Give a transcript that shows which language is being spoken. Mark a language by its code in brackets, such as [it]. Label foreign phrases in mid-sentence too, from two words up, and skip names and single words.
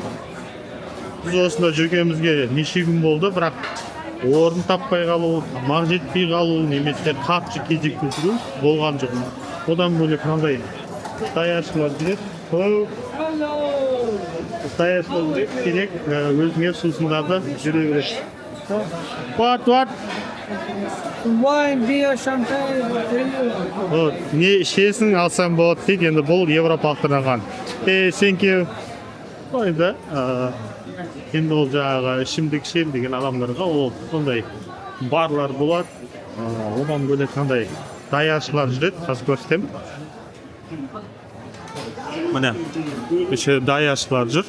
[kk] Біз осында жүргенімізге неше күн болды, бірақ орын таппай қалу, тамақ жетпей қалу, немесе қатты кезек күту болған жоқ. Одан бөлек мынандай даяшылар жүреді. Даяшылар керек өзіңе сусындарды жүре береді. [en] What? Wine, beer, champagne. [kk] Не ішесің алсаң болады дейді, енді бұл европалықтарға. [en] Thank you. [kk] Енді енді ол жаңағы ішімдік ішемін деген адамдарға ол сондай барлар болады. Одан бөлек қандай даяшылар жүреді, қазір көрсетемін. Міне іші даяшылар жүр.